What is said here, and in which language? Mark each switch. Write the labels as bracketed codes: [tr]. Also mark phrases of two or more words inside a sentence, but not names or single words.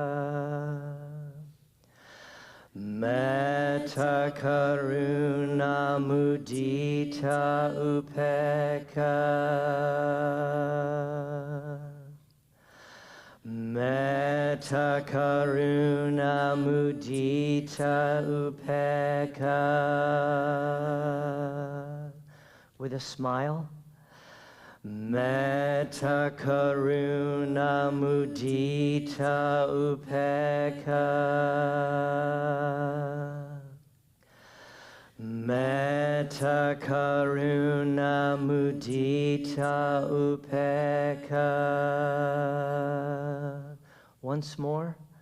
[pi] Metta karuna mudita upekkha. Metta karuna mudita upekkha. [en] With a smile. [pi] Metta karuna mudita upekkha. Metta karuna mudita upekkha. [en] Once more.